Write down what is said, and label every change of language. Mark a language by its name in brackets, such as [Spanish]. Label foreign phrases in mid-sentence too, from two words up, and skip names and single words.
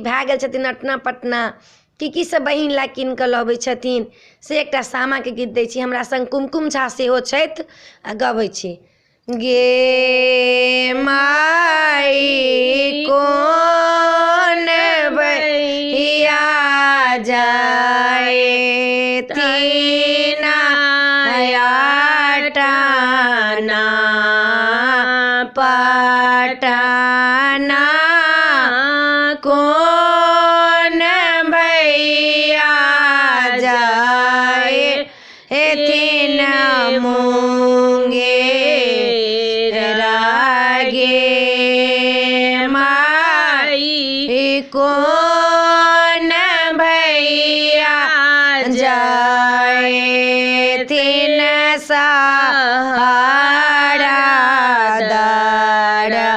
[Maithili] भए गेल छथिन अटना पटना की सब बहिन ला कीन कऽ लबै छथिन से एकटा सामा के गीत दै छी। हमरा संग कुमकुम झा सेहो छथि आ गबै छी। गे माई कोन भैया जाए तीना टाना पटना कौन भैया जाए थिन मुंगेर गे माई कौन भैया जाए थिन सहारा दर